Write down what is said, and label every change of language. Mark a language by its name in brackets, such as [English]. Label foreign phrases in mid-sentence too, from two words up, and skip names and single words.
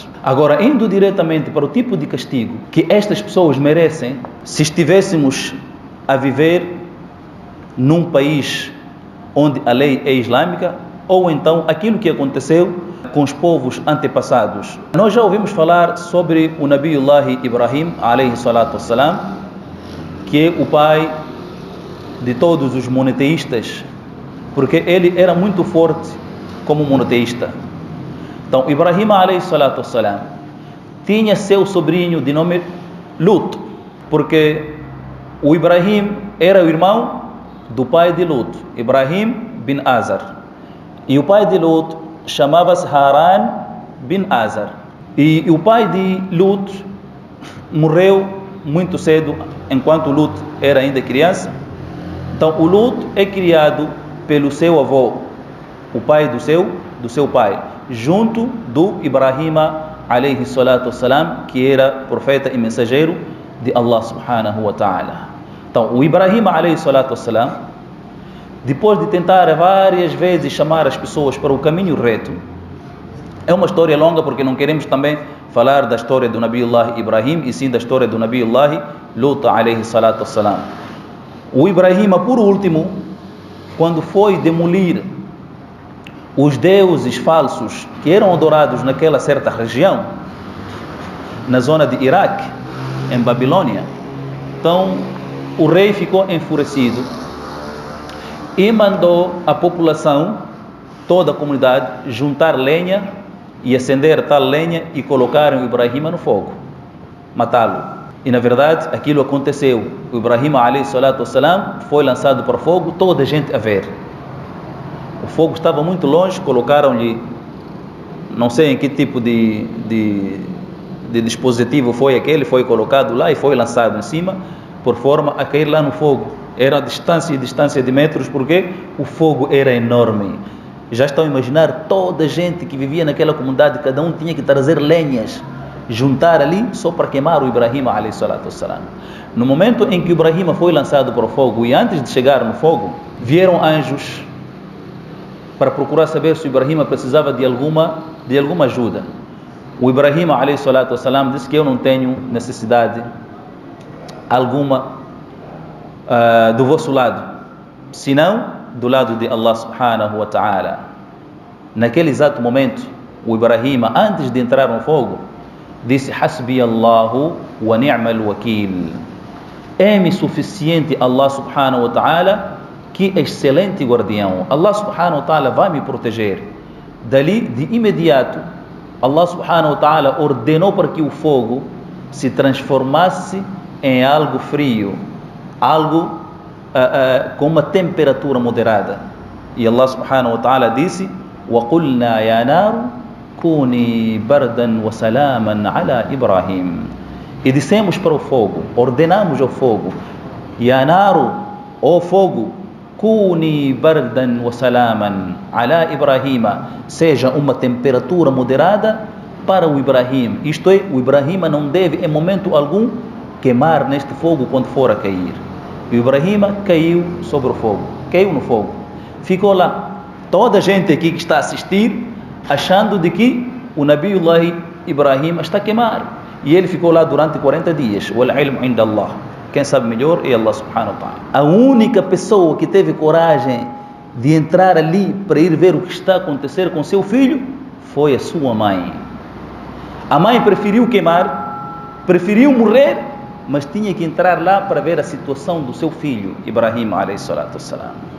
[Portuguese] Agora, indo diretamente para o tipo de castigo que estas pessoas merecem, se estivéssemos a viver num país onde a lei é islâmica, ou então aquilo que aconteceu com os povos antepassados. Nós já ouvimos falar sobre o Nabiullah Ibrahim, [Arabic] عليه الصلاة والسلام, [Portuguese] que é o pai de todos os monoteístas, porque ele era muito forte como monoteísta. Então, [Arabic] إبراهيم، عليه الصلاة والسلام, [Portuguese] tinha seu sobrinho de nome Lut, porque o Ibrahim era o irmão do pai de Lut, Ibrahim bin Azar. E o pai de Lut chamava-se Haran bin Azar. E o pai de Lut morreu muito cedo, enquanto Lut era ainda criança. Então, o Lut é criado pelo seu avô, o pai do seu pai, junto do Ibrahim, [Arabic] عليه الصلاة والسلام, [Portuguese] que era profeta e mensageiro de Allah [Arabic] سبحانه وتعالى. [Portuguese] Então, o [Arabic] إبراهيم، عليه الصلاة والسلام, [Portuguese] depois de tentar várias vezes chamar as pessoas para o caminho reto, é uma história longa porque não queremos também falar da história do Nabiullah Ibrahim, e sim da história do Nabiullah Lut, [Arabic] عليه الصلاة والسلام. [Portuguese] O Ibrahim, por último, quando foi demolir os deuses falsos que eram adorados naquela certa região, na zona de Iraque, em Babilônia, então o rei ficou enfurecido e mandou a população, toda a comunidade, juntar lenha e acender tal lenha e colocarem o Ibrahim no fogo, matá-lo. E na verdade aquilo aconteceu. [Arabic] إبراهيم، عليه الصلاة والسلام, [Portuguese] foi lançado para o fogo, toda a gente a ver. O fogo estava muito longe, colocaram-lhe, não sei em que tipo de dispositivo foi aquele, foi colocado lá e foi lançado em cima, por forma a cair lá no fogo. Era a distância de metros, porque o fogo era enorme. Já estão a imaginar toda a gente que vivia naquela comunidade, cada um tinha que trazer lenhas, juntar ali só para queimar o Ibrahim, [Arabic] عليه الصلاة والسلام. [Portuguese] No momento em que o Ibrahim foi lançado para o fogo, e antes de chegar no fogo, vieram anjos para procurar saber se o Ibrahim precisava de alguma ajuda. [Arabic] إبراهيم، عليه الصلاة والسلام, [Portuguese] disse que eu não tenho necessidade alguma do vosso lado, senão do lado de Allah [Arabic] سبحانه وتعالى. [Portuguese] Naquele exato momento, o Ibrahim, antes de entrar no fogo, disse: [Arabic] حسبي الله ونعم الوكيل. [Portuguese] É-me suficiente Allah [Arabic] سبحانه وتعالى, [Portuguese] que excelente guardião. Allah [Arabic] سبحانه وتعالى [Portuguese] vai me proteger. Dali, de imediato, Allah [Arabic] سبحانه وتعالى [Portuguese] ordenou para que o fogo se transformasse em algo frio, algo com uma temperatura moderada. [Arabic] E الله سبحانه وتعالى disse: وَقُلْنَا يَا نَارُ كُونِي بَرْدًا وَسَلَامًا عَلَى إِبْرَاهِيمَ. [Portuguese] E dissemos para o fogo, ordenamos ao fogo: [Arabic] يَا نَارُ, [Portuguese] ó fogo, [Arabic] كُونِي بَرْدًا وَسَلَامًا عَلَى إِبْرَاهِيمَ, [Portuguese] seja uma temperatura moderada para o Ibrahim. Isto é, o Ibrahim não deve em momento algum queimar neste fogo quando for a cair. E o Ibrahim caiu sobre o fogo, caiu no fogo, ficou lá. Toda a gente aqui que está a assistir, achando de que o Nabiullah Ibrahim está a queimar, e ele ficou lá durante 40 dias. [Arabic] والعلم عند الله. [Portuguese] Quem sabe melhor é Allah [Arabic] سبحانه وتعالى. [Portuguese] A única pessoa que teve coragem de entrar ali para ir ver o que está a acontecer com seu filho foi a sua mãe. A mãe preferiu queimar, preferiu morrer, mas tinha que entrar lá para ver a situação do seu filho, [Arabic] إبراهيم، عليه الصلاة والسلام.